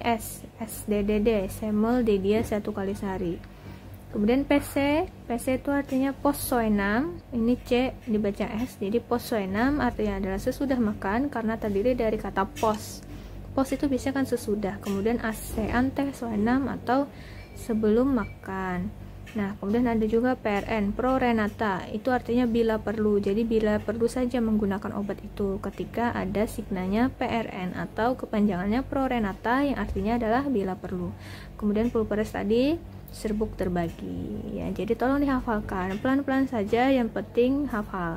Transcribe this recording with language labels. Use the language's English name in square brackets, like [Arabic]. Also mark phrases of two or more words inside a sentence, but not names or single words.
[Indonesian] SDDD, [Latin] semol dedie [Indonesian] 1 kali sehari. Kemudian PC itu artinya posoenam, ini C dibaca S, jadi posoenam artinya adalah sesudah makan karena terdiri dari kata pos itu bisa kan sesudah. Kemudian AC [Latin] ante soenam [Indonesian] atau sebelum makan. Nah, kemudian ada juga PRN, [Latin] pro renata, [Indonesian] itu artinya bila perlu. Jadi bila perlu saja menggunakan obat itu ketika ada signanya PRN atau kepanjangannya [Latin] pro renata [Indonesian] yang artinya adalah bila perlu. Kemudian pulveres tadi serbuk terbagi ya, jadi tolong dihafalkan pelan-pelan saja, yang penting hafal.